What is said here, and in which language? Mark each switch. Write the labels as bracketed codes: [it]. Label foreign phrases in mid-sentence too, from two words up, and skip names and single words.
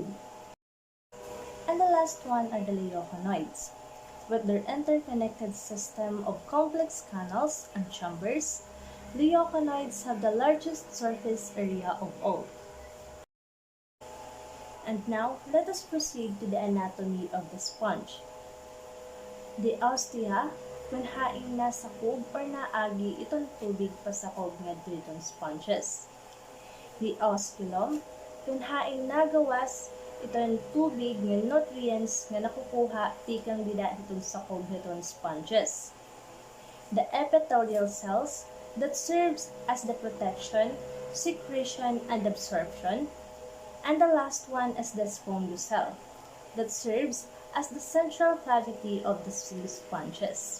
[en] And the last one are the leuconoids, with their interconnected system of complex canals and chambers. Leuconoids have the largest surface area of all. And now, let us proceed to the anatomy of the sponge. [war] The ostia, kung hain na sakog or naagi itong tubig pasakog nga itong sponges. The osculum, kung hain nagawas itong tubig nga nutrients nga nakukuha tikang dida itong sakog itong sponges. [en] The epithelial cells that serves as the protection, secretion, and absorption. And the last one is the spongiocell, that serves as the central cavity of the sea sponges.